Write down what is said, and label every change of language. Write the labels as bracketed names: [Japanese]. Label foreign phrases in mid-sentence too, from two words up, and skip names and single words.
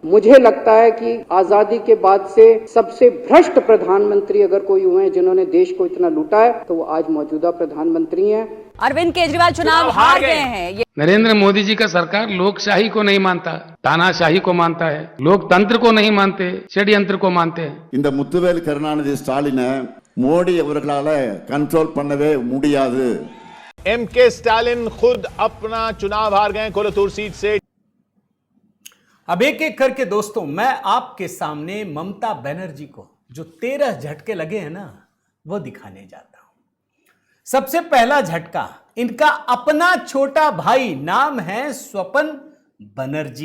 [Hindi] मुझे लगता है कि आजादी के बाद से सबसे भ्रष्ट प्रधानमंत्री अगर कोई हुए हैं जिन्होंने देश को इतना लूटा है तो वो आज मौजूदा प्रधानमंत्री हैं। अरविंद केजरीवाल चुनाव हार गए हैं। नरेंद्र मोदी जी का सरकार लोकशाही को नहीं मानता, तानाशाही को मानता है, लोकतंत्र को नहीं मानते, षड्यंत्र को मानते हैं। [Tamil] இந்த முத்துவேல் கருணாநிதி ஸ்டாலினை மோடி அவர்களால कंट्रोल பண்ணவே முடியாது। [Hindi] एमके स्टालिन खुद अपना चुनाव हार गए कोलतूर सीट से। अब एक एक करके दोस्तों मैं आपके सामने ममता बनर्जी को जो 13 झटके लगे हैं ना वो दिखाने जाता हूं। सबसे पहला झटका, इनका अपना छोटा भाई, नाम है स्वपन बनर्जी।